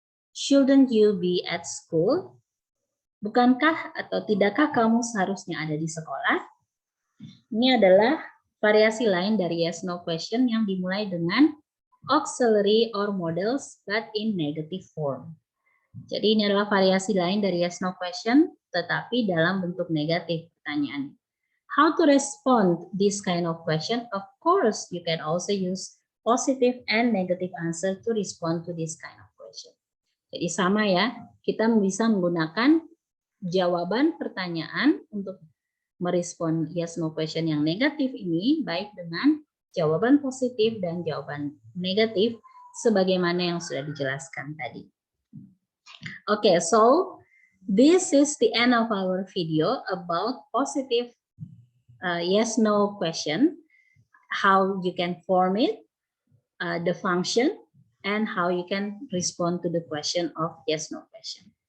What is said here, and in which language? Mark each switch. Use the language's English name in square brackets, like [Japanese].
[English] Shouldn't you be at school? [Indonesian] Bukankah atau tidakkah kamu seharusnya ada di sekolah? Ini adalah variasi lain dari yes no question yang dimulai dengan auxiliary or models [English] but in negative form. [Indonesian] Jadi ini adalah variasi lain dari yes no question tetapi dalam bentuk negatif pertanyaan. [English] How to respond this kind of question? Of course, you can also use positive and negative answer to respond to this kind of question. [Indonesian] Jadi sama ya, kita bisa menggunakan jawaban pertanyaan untuk merespon yes no question yang negatif ini baik dengan jawaban positif dan jawaban negatif sebagaimana yang sudah dijelaskan tadi. [English] Okay, so this is the end of our video about positive yes no question, how you can form it, the function, and how you can respond to the question of yes no question.